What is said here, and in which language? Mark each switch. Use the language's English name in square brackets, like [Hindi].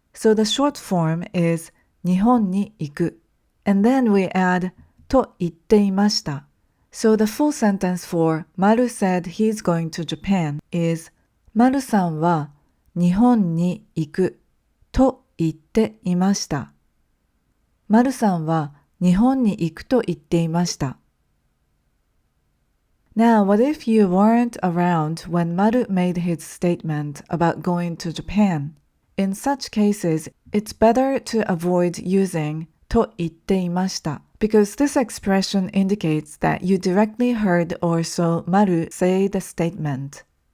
[English] So the short form is [Japanese] 日本に行く. [English] And then we add [Japanese] と言っていました. [English] So the full sentence for Maru said he's going to Japan is [Japanese] マルさんは日本に行くと言っていました。マルさんは日本に行くと言っていました。 [English] Now, what if you weren't around when Maru made his statement about going to Japan? In such cases, it's better to avoid using [Japanese] と言っていました [English] because this expression indicates that you directly heard or saw Maru say the statement.